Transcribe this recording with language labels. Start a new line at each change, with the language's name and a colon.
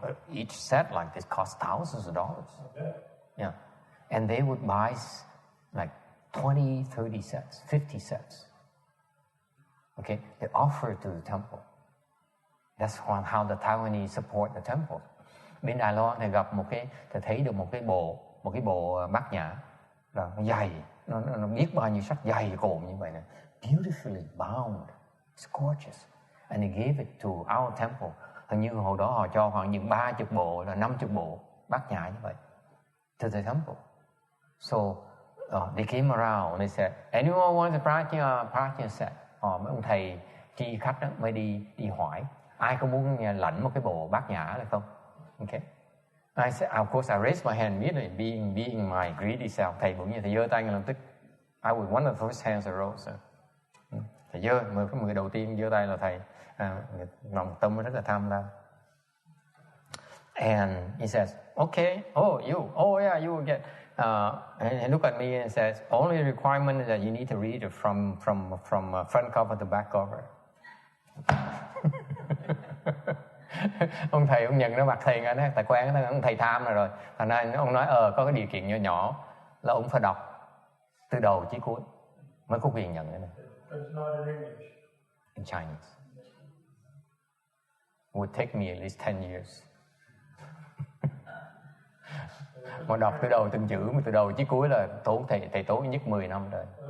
English: Each set like this costs thousands of dollars. Okay. Yeah. And they would buy like 20, 30 sets, 50 sets. Okay? They offer it to the temple. That's how the Taiwanese support the temple.
Vietnamese: Bên Đài Loan thì gặp thấy được một cái bộ bát nhã là nó dày, nó biết bao nhiêu sắc dày cộm như vậy nè,
English: beautifully bound, it's gorgeous, and they gave it to our temple.
Vietnamese: Hình như hồi đó họ cho khoảng những 30 bộ là 50 bộ bát nhã như vậy
English: to the temple. So they came around and they said, anyone wants a prajna set?
Vietnamese: Mấy ông thầy tri khách đó mới đi hỏi, ai có muốn lãnh một cái bộ bát nhã hay không?
English: Okay. I said, of course, I raised my hand immediately, being my greedy self.
Vietnamese: Thầy bỗng nhiên thầy giơ tay ngay lập tức. I was one of the first hands that rose. Thầy giơ, người đầu tiên giơ tay là thầy. Lòng tâm rất là tham lam.
English: And he says, okay, you will get. And he looked at me and says, only requirement is that you need to read it from front cover to back cover.
Vietnamese: Ông thầy ông nhận nó mặt thầy ngay đó, tại quen nó, ông thầy tham rồi. Thành ra ông nói có cái điều kiện nhỏ nhỏ là ông phải đọc từ đầu chí cuối mới có quyền nhận cái này.
English: It's not in English. In Chinese. It would take me at least 10 years.
Vietnamese: Mà đọc từ đầu từng chữ, mà từ đầu chí cuối là tốn thầy tốn nhất 10 năm rồi.